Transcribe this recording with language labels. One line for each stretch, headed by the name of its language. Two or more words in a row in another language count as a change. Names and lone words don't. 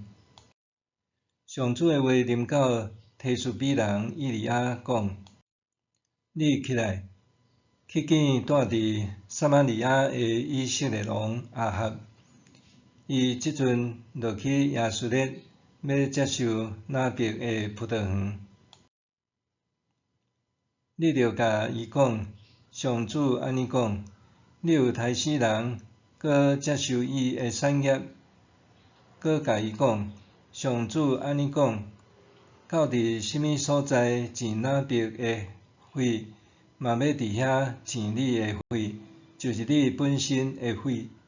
Min Nan Chinese: 上主的话临到提斯比人以利亚讲：你起来，去见住伫撒玛利亚的以色列王亚哈，伊即阵落去亚述列，要接受拿伯的葡萄园。你着甲伊讲，上主安尼讲：你有杀死人，搁接受伊的产业；搁甲伊讲，上主安尼讲：到伫什么所在钱拿伯的血，嘛要伫遐钱你的血，就是你本身的血。